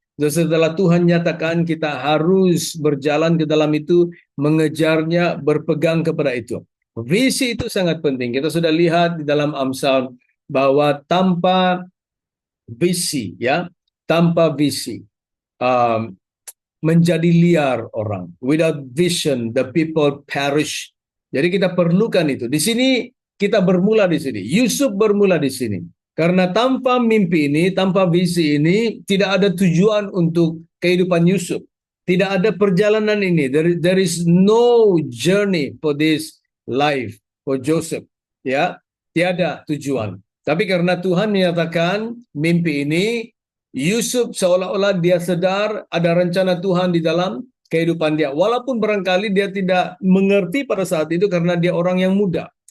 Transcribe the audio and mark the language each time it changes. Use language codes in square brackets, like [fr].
[ms] Dan setelah Tuhan nyatakan, kita harus berjalan ke dalam itu, mengejarnya, berpegang kepada itu. Visi itu sangat penting. Kita sudah lihat di dalam Amsal bahwa tanpa visi, ya, tanpa visi, um, menjadi liar orang. [en] Without vision, the people perish. [ms] Jadi kita perlukan itu. Di sini kita bermula di sini. Yusuf bermula di sini. Karena tanpa mimpi ini, tanpa visi ini, tidak ada tujuan untuk kehidupan Yusuf. Tidak ada perjalanan ini. [en] There is no journey for this life for Joseph. [ms] Ya, tiada tujuan. Tapi karena Tuhan menyatakan mimpi ini, Yusuf seolah-olah dia sadar ada rencana Tuhan di dalam kehidupan dia. Walaupun barangkali dia tidak mengerti pada saat itu karena dia orang yang muda.